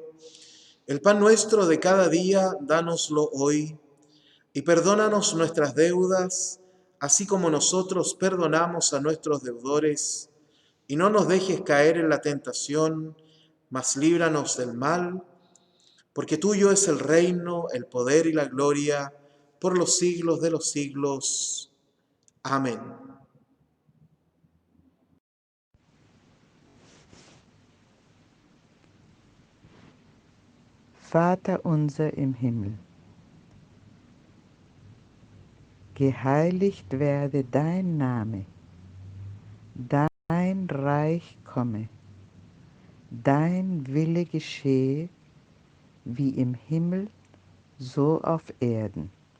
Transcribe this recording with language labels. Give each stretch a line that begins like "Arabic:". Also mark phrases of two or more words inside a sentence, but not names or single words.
Spanish: El pan nuestro de cada día, dánoslo hoy, y perdónanos nuestras deudas, así como nosotros perdonamos a nuestros deudores. Y no nos dejes caer en la tentación, mas líbranos del mal, porque tuyo es el reino, el poder y la gloria, por los siglos de los siglos. Amén.
German: Vater unser im Himmel, geheiligt werde dein Name, dein Reich komme, dein Wille geschehe, wie im Himmel, so auf Erden.